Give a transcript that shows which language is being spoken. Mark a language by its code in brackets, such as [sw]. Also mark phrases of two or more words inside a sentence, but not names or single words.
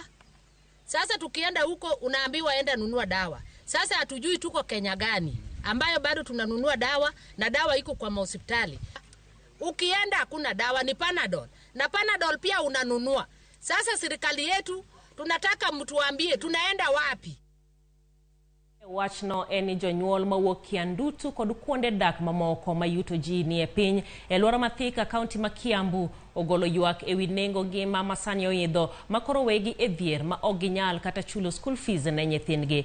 [sw] Sasa tukienda huko unaambiwa enda nunua dawa. Sasa hatujui tuko Kenya gani ambayo bado tunanunua dawa na dawa iko kwa hospitali. Ukienda hakuna dawa, ni Panadol, na Panadol pia unanunua. Sasa serikali yetu tunataka mtuambie tunaenda wapi? [luo] Wachno eni jonyuol mawuok Kiandutu kod kuonde dak mamoko mayuto ji ni e piny e Luora Mathika kaunti ma Kiambu ogolo ywak ewi nengo ngima masani oidho makoro wegi e dhier ma ok ginyal kata chulo [en] school fees [luo] ne nyithindgi.